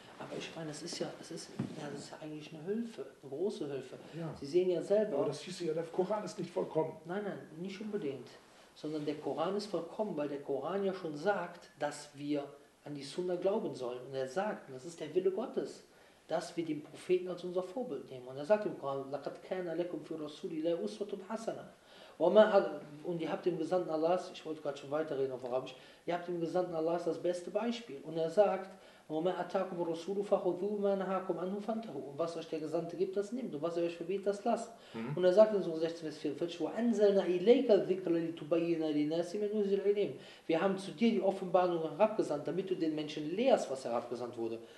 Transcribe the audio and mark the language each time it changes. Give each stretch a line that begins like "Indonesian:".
German: Aber ich meine, das ist ja eigentlich eine Hilfe, eine große Hilfe. Ja. Sie sehen ja selber... Aber das hieß ja, der Koran ist nicht vollkommen. Nein, nicht unbedingt. Sondern der Koran ist vollkommen, weil der Koran ja schon sagt, dass wir an die Sunna glauben sollen. Und er sagt, das ist der Wille Gottes, dass wir den Propheten als unser Vorbild nehmen. Und er sagt im Koran,
Arabic: لَقَدْ كَانَ لَكُمْ فِي رَسُولِ اللَّهِ أُسْوَةٌ حَسَنَةٌ.
German: Und ihr habt dem Gesandten Allahs, ich wollte gerade schon weiterreden auf Arabisch, ihr habt dem Gesandten Allahs das beste Beispiel. Und er sagt, und was euch der Gesandte gibt, das nimmt. Und was er euch verbietet, das lasst. Mhm. Und er sagt in Surah 16, Vers 44, wir haben zu dir die Offenbarung herabgesandt, damit du den Menschen lehrst, was herabgesandt wurde.